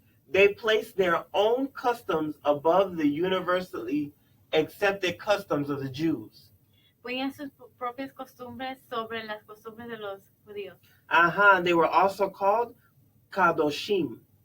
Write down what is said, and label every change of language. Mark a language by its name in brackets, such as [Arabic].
[English] they placed their own customs above the universally accepted customs of the Jews. [Spanish] Ponían sus propias costumbres sobre las costumbres de los judíos. [English] They were also called Kadoshim.